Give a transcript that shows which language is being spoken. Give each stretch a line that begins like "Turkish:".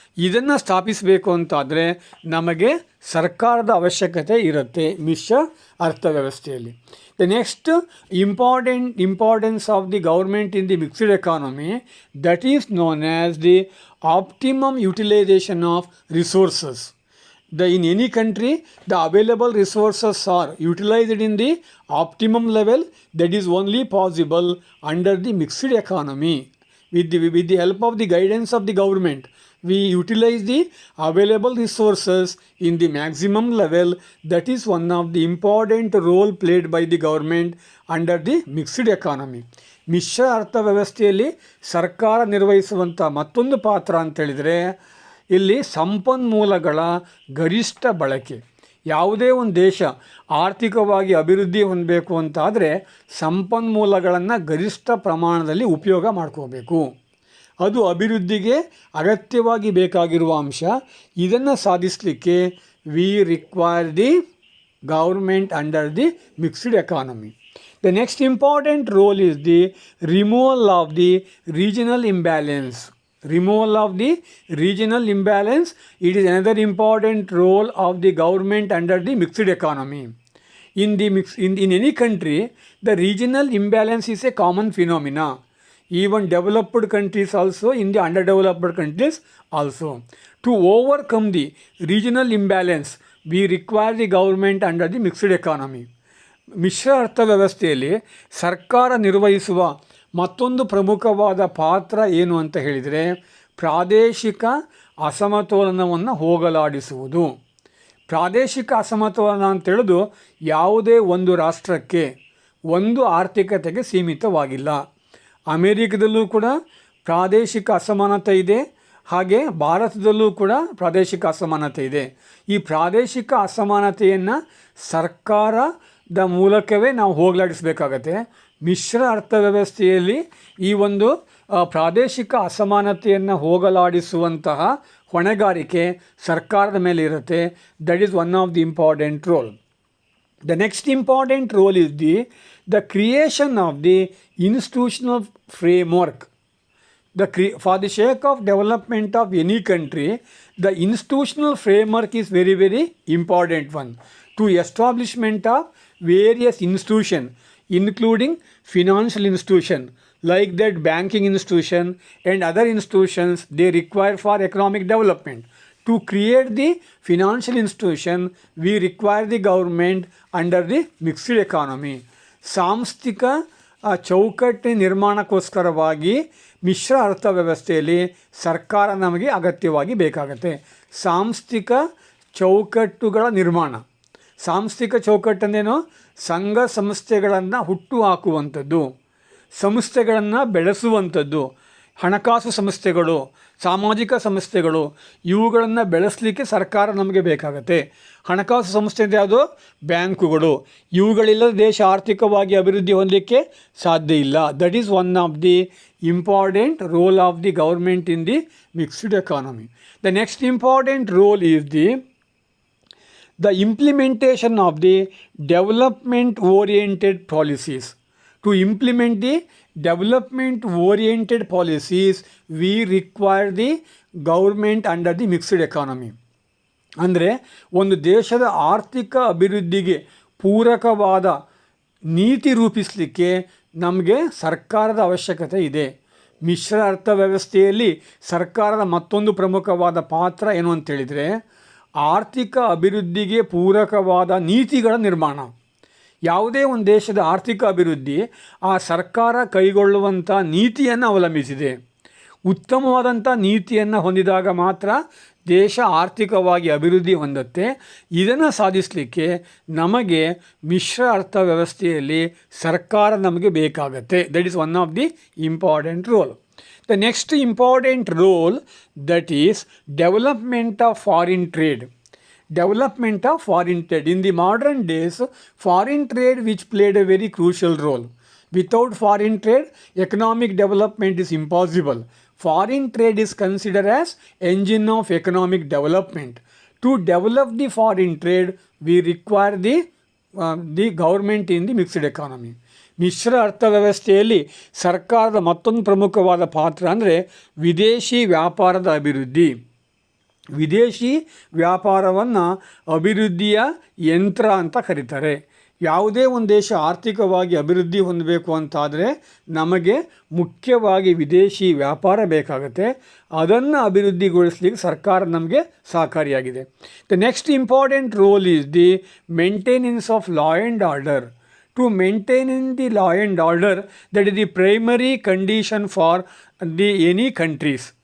Kannada: ಇದನ್ನು ಸ್ಥಾಪಿಸಬೇಕು ಅಂತಾದರೆ ನಮಗೆ ಸರ್ಕಾರದ ಅವಶ್ಯಕತೆ ಇರುತ್ತೆ ಮಿಶ್ರ ಅರ್ಥವ್ಯವಸ್ಥೆಯಲ್ಲಿ.
English: The next importance of the government in the mixed economy, that is known as the optimum utilisation of resources. In any country, the available resources are utilized in the optimum level. That is only possible under the mixed economy. With the help of the guidance of the government, we utilize the available resources in the maximum level. That is one of the important role played by the government under the mixed economy.
Kannada: ಮಿಶ್ರ ಅರ್ಥವ್ಯವಸ್ಥೆಯಲ್ಲಿ ಸರ್ಕಾರ ನಿರ್ವಹಿಸುವಂಥ ಮತ್ತೊಂದು ಪಾತ್ರ ಅಂತೇಳಿದರೆ, ಇಲ್ಲಿ ಸಂಪನ್ಮೂಲಗಳ ಗರಿಷ್ಠ ಬಳಕೆ. ಯಾವುದೇ ಒಂದು ದೇಶ ಆರ್ಥಿಕವಾಗಿ ಅಭಿವೃದ್ಧಿ ಹೊಂದಬೇಕು ಅಂತಾದರೆ ಸಂಪನ್ಮೂಲಗಳನ್ನು ಗರಿಷ್ಠ ಪ್ರಮಾಣದಲ್ಲಿ ಉಪಯೋಗ ಮಾಡ್ಕೋಬೇಕು. ಅದು ಅಭಿವೃದ್ಧಿಗೆ ಅಗತ್ಯವಾಗಿ ಬೇಕಾಗಿರುವ ಅಂಶ. ಇದನ್ನು ಸಾಧಿಸಲಿಕ್ಕೆ
English: We require the government under the mixed economy. The next important role is the removal of the regional imbalance. Removal of the regional imbalance, it is another important role of the government under the mixed economy. In any country, the regional imbalance is a common phenomena. Even developed countries also, in the underdeveloped countries also. To overcome the regional imbalance, we require the government under the mixed economy.
Kannada: ಮಿಶ್ರ ಅರ್ಥವ್ಯವಸ್ಥೆಯಲ್ಲಿ ಸರ್ಕಾರ ನಿರ್ವಹಿಸುವ ಮತ್ತೊಂದು ಪ್ರಮುಖವಾದ ಪಾತ್ರ ಏನು ಅಂತ ಹೇಳಿದರೆ, ಪ್ರಾದೇಶಿಕ ಅಸಮತೋಲನವನ್ನು ಹೋಗಲಾಡಿಸುವುದು. ಪ್ರಾದೇಶಿಕ ಅಸಮತೋಲನ ಅಂತೇಳೋದು ಯಾವುದೇ ಒಂದು ರಾಷ್ಟ್ರಕ್ಕೆ, ಒಂದು ಆರ್ಥಿಕತೆಗೆ ಸೀಮಿತವಾಗಿಲ್ಲ. ಅಮೇರಿಕದಲ್ಲೂ ಕೂಡ ಪ್ರಾದೇಶಿಕ ಅಸಮಾನತೆ ಇದೆ, ಹಾಗೆ ಭಾರತದಲ್ಲೂ ಕೂಡ ಪ್ರಾದೇಶಿಕ ಅಸಮಾನತೆ ಇದೆ. ಈ ಪ್ರಾದೇಶಿಕ ಅಸಮಾನತೆಯನ್ನು ಸರ್ಕಾರದ ಮೂಲಕವೇ ನಾವು ಹೋಗಲಾಡಿಸಬೇಕಾಗತ್ತೆ. ಮಿಶ್ರ ಅರ್ಥವ್ಯವಸ್ಥೆಯಲ್ಲಿ ಈ ಒಂದು ಪ್ರಾದೇಶಿಕ ಅಸಮಾನತೆಯನ್ನು ಹೋಗಲಾಡಿಸುವಂತಹ ಹೊಣೆಗಾರಿಕೆ ಸರ್ಕಾರದ ಮೇಲೆ ಇರುತ್ತೆ.
English: That is one of the important role. The next important role is the creation of the institutional framework. For the sake of development of any country, the institutional framework is very, very important one. To establishment of various institutions, including financial institution, like that banking institution and other institutions, they require for economic development. To create the financial institution, we require the government under the mixed economy.
Kannada: ಸಾಂಸ್ಥಿಕ ಚೌಕಟ್ಟು ನಿರ್ಮಾಣಕ್ಕೋಸ್ಕರವಾಗಿ ಮಿಶ್ರ ಅರ್ಥವ್ಯವಸ್ಥೆಯಲ್ಲಿ ಸರ್ಕಾರ ನಮಗೆ ಅಗತ್ಯವಾಗಿ ಬೇಕಾಗುತ್ತೆ. ಸಾಂಸ್ಥಿಕ ಚೌಕಟ್ಟುಗಳ ನಿರ್ಮಾಣ. ಸಾಂಸ್ಥಿಕ ಚೌಕಟ್ಟನ್ನೇನು? ಸಂಘ ಸಂಸ್ಥೆಗಳನ್ನು ಹುಟ್ಟು ಹಾಕುವಂಥದ್ದು, ಸಂಸ್ಥೆಗಳನ್ನು ಬೆಳೆಸುವಂಥದ್ದು, ಹಣಕಾಸು ಸಂಸ್ಥೆಗಳು, ಸಾಮಾಜಿಕ ಸಂಸ್ಥೆಗಳು, ಇವುಗಳನ್ನು ಬೆಳೆಸಲಿಕ್ಕೆ ಸರ್ಕಾರ ನಮಗೆ ಬೇಕಾಗತ್ತೆ. ಹಣಕಾಸು ಸಂಸ್ಥೆ ಅಂದರೆ ಯಾವುದು? ಬ್ಯಾಂಕುಗಳು. ಇವುಗಳಿಲ್ಲದ ದೇಶ ಆರ್ಥಿಕವಾಗಿ ಅಭಿವೃದ್ಧಿ ಹೊಂದಲಿಕ್ಕೆ ಸಾಧ್ಯ ಇಲ್ಲ.
English: That is one of the important role of the government in the mixed economy. The next important role is the implementation of the development oriented policies. To implement the development oriented policies, we require the government under the mixed economy.
Kannada: ಅಂದರೆ ಒಂದು ದೇಶದ ಆರ್ಥಿಕ ಅಭಿವೃದ್ಧಿಗೆ ಪೂರಕವಾದ ನೀತಿ ರೂಪಿಸಲಿಕ್ಕೆ ನಮಗೆ ಸರ್ಕಾರದ ಅವಶ್ಯಕತೆ ಇದೆ. ಮಿಶ್ರ ಅರ್ಥವ್ಯವಸ್ಥೆಯಲ್ಲಿ ಸರ್ಕಾರದ ಮತ್ತೊಂದು ಪ್ರಮುಖವಾದ ಪಾತ್ರ ಏನು ಅಂತೇಳಿದರೆ, ಆರ್ಥಿಕ ಅಭಿವೃದ್ಧಿಗೆ ಪೂರಕವಾದ ನೀತಿಗಳ ನಿರ್ಮಾಣ. ಯಾವುದೇ ಒಂದು ದೇಶದ ಆರ್ಥಿಕ ಅಭಿವೃದ್ಧಿ ಆ ಸರ್ಕಾರ ಕೈಗೊಳ್ಳುವಂಥ ನೀತಿಯನ್ನು ಅವಲಂಬಿಸಿದೆ. ಉತ್ತಮವಾದಂಥ ನೀತಿಯನ್ನು ಹೊಂದಿದಾಗ ಮಾತ್ರ ದೇಶ ಆರ್ಥಿಕವಾಗಿ ಅಭಿವೃದ್ಧಿ ಹೊಂದುತ್ತೆ. ಇದನ್ನು ಸಾಧಿಸಲಿಕ್ಕೆ ನಮಗೆ ಮಿಶ್ರ ಅರ್ಥವ್ಯವಸ್ಥೆಯಲ್ಲಿ ಸರ್ಕಾರ ನಮಗೆ ಬೇಕಾಗತ್ತೆ.
English: That is one of the important role. The next important role, that is development of foreign trade. Development of foreign trade. In the modern days, foreign trade which played a very crucial role. Without foreign trade, economic development is impossible. Foreign trade is considered as engine of economic development. To develop the foreign trade, we require the government in the mixed economy.
Kannada: ಮಿಶ್ರ ಅರ್ಥವ್ಯವಸ್ಥೆಯಲ್ಲಿ ಸರ್ಕಾರದ ಮತ್ತೊಂದು ಪ್ರಮುಖವಾದ ಪಾತ್ರ ಅಂದರೆ ವಿದೇಶಿ ವ್ಯಾಪಾರದ ಅಭಿವೃದ್ಧಿ. ವಿದೇಶಿ ವ್ಯಾಪಾರವನ್ನು ಅಭಿವೃದ್ಧಿಯ ಯಂತ್ರ ಅಂತ ಕರೀತಾರೆ. ಯಾವುದೇ ಒಂದು ದೇಶ ಆರ್ಥಿಕವಾಗಿ ಅಭಿವೃದ್ಧಿ ಹೊಂದಬೇಕು ಅಂತಾದರೆ ನಮಗೆ ಮುಖ್ಯವಾಗಿ ವಿದೇಶಿ ವ್ಯಾಪಾರ ಬೇಕಾಗುತ್ತೆ. ಅದನ್ನು ಅಭಿವೃದ್ಧಿಗೊಳಿಸಲಿಕ್ಕೆ ಸರ್ಕಾರ ನಮಗೆ ಸಹಕಾರಿಯಾಗಿದೆ.
English: The next important role is the maintenance of law and order. To maintain the law and order, that is the primary condition for any countries.